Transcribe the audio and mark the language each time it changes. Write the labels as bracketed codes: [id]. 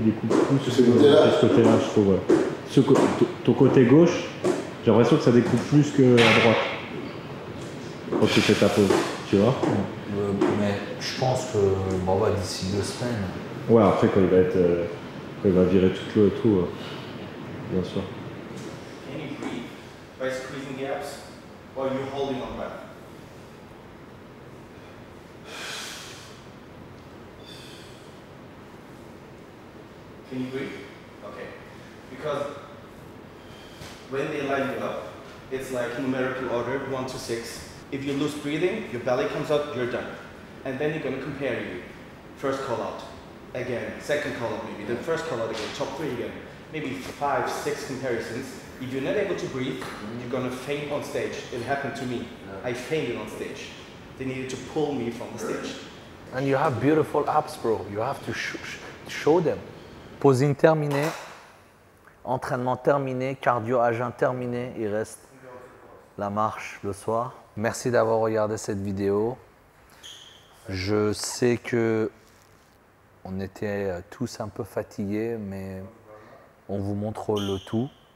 [fr] Ils découpent plus ce côté-là, je trouve. Ton côté gauche, j'ai l'impression que ça découpe plus qu'à droite. Quand tu fais ta pause, tu vois. Mais je pense que d'ici 2 semaines. Ouais, après quand il va virer tout le tout, bien sûr. [en] Can you breathe by squeezing gaps or are you holding on breath? Can you breathe? Okay. Because when they line you up, it's like numerical order 1 to 6. If you lose breathing, your belly comes up, you're done. And then you're going to compare you. First call out, again, second call out maybe, then first call out again, top 3 again. Maybe 5, 6 comparisons. If you're not able to breathe, you're going to faint on stage. It happened to me. I fainted on stage. They needed to pull me from the stage. And you have beautiful abs, bro. You have to show them. [fr] Posing terminé, entraînement terminé, cardio à jeun terminé. Il reste la marche le soir. Merci d'avoir regardé cette vidéo. Je sais que on était tous un peu fatigués, mais on vous montre le tout.